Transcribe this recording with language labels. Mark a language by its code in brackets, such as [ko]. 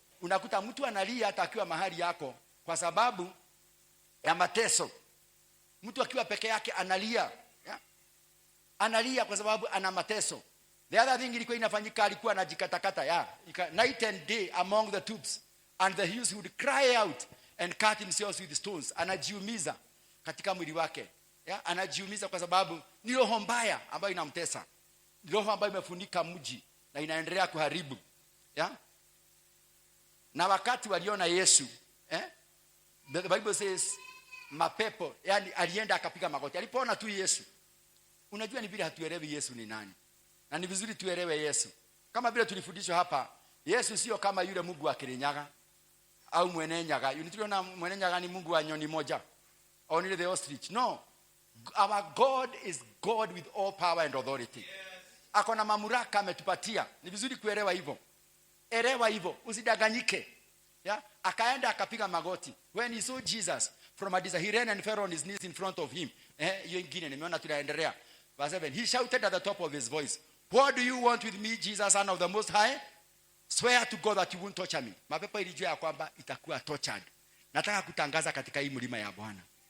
[sw] Unakuta mtu analia hata akiwa mahali yako kwa sababu ya mateso. Mtu akiwa peke yake analia. Yeah? Analia kwa sababu ana mateso. [en] The other thing [sw] ilikuwa inafanyika, alikuwa anajikatakata. Yeah. [en] Night and day among the tubes. And the hills would cry out and cut himself with stones. [sw] Anajiumiza katika mwili wake. Yeah? Anajiumiza kwa sababu ni roho mbaya ambayo inamtesa. Ni roho ambayo imefunika mji na inaendelea kuharibu. Yeah? Na wakati waliona Yesu, [en] the Bible says [sw] mapepo, yani alienda akapiga magoti. Alipoona tu Yesu. Unajua ni vile hatuelewi Yesu ni nani. Na ni vizuri tuelewe Yesu. Kama vile tulifundishwa hapa, Yesu sio kama yule Mungu wa Kirinyaga au mwenenyaga. Tuliona mwenenyaga ni Mungu wa nyoni moja. [en] Only the ostrich. No. Our God is God with all power and authority. Yes. [sw] Ako na mamlaka ametupatia. Ni vizuri kuelewa hivyo. Elewa hivyo, usidanganyike. Yeah? Akaenda akapiga magoti. [en] When he saw Jesus from a distance, he ran and fell on his knees in front of him. [sw] Hiyo ingine nimeona tunaendelea. [en] Verse 7. He shouted at the top of his voice, "What do you want with me, Jesus, Son of the Most High? Swear to God that you won't torture me." [sw] Mapepo ilijua kwamba itakuwa tortured. Nataka kutangaza katika hii mlima ya Bwana.